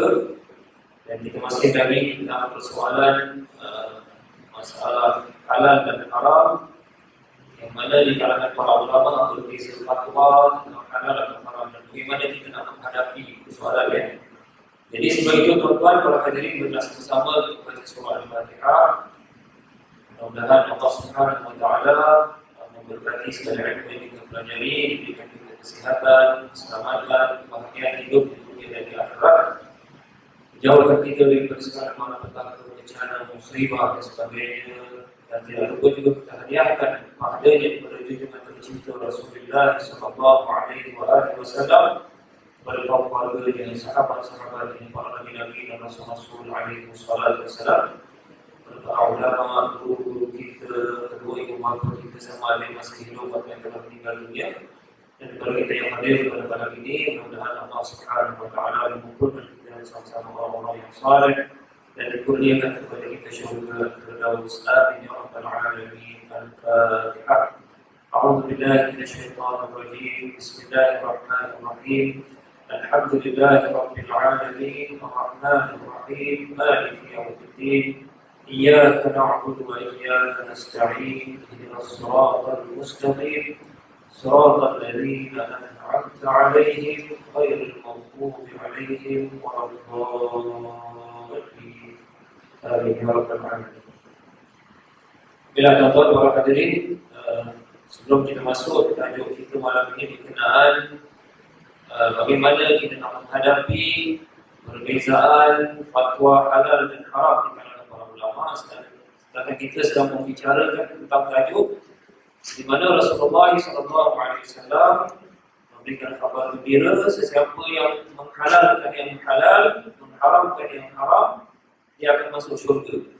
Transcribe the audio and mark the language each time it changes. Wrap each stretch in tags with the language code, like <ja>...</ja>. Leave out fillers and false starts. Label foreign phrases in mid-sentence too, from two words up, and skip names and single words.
<ms>Dan kita masih lagi dalam persoalan masalah halal dan haram, yang mana di kalangan para ulama berbeza fatwa tentang halal dan haram dan bagaimana kita nak menghadapi persoalan ini. Jadi sebab itu tuan-tuan para hadirin berdas bersama kepada surah Al-Fatihah. Mudah-mudahan Allah</ms> <ar>سبحانه وتعالى</ar> <ms>memberkati segala ilmu yang kita pelajari, diberikan kita kesihatan, keselamatan, kebahagiaan hidup di dunia dan di akhirat. Jauhkan kita daripada segala malapetaka, bencana, musibah dan sebagainya. Dan tidak lupa juga kita hadiahkan pahalanya kepada junjungan tercinta Rasulullah</ms> <ar>صلى الله عليه وسلم,</ar> <ms>kepada kaum keluarganya, sahabat-sahabatnya, para nabi-nabi dan rasul-rasul</ms> <ar>عليه السلام,</ar> <ms>kepada para ulama, guru-guru kita, kedua ibu bapa kita sama ada yang masih hidup atau yang telah meninggal dunia. Dan kepada kita yang hadir pada malam ini, mudah-mudahan Allah</ms> <ar>سبحانه وتعالى</ar> <ms>mengumpulkan kita sama-sama orang-orang yang saleh dan dikurniakan kepada kita syurga Firdaus.</ms> <ar>آمين يا رب العالمين. الفاتحة. أعوذ بالله من الشيطان الرجيم. بسم الله الرحمن الرحيم. الحمد لله رب العالمين. الرحمن الرحيم. مالك يوم الدين. إياك نعبد وإياك نستعين. اهدنا الصراط المستقيم. صراط الذين أنعمت عليهم غير المغضوب عليهم ولا الضالين. آمين يا رب العالمين.</ar> <ms>Bila tuan-tuan para hadirin, sebelum kita masuk ke tajuk kita malam ini berkenaan bagaimana kita nak menghadapi perbezaan fatwa halal dan haram di kalangan para ulama, sedangkan kita sedang membicarakan tentang tajuk di mana Rasulullah SAW memberikan kabar gembira sesiapa yang menghalalkan yang halal, mengharamkan yang haram, dia akan masuk syurga.</ms>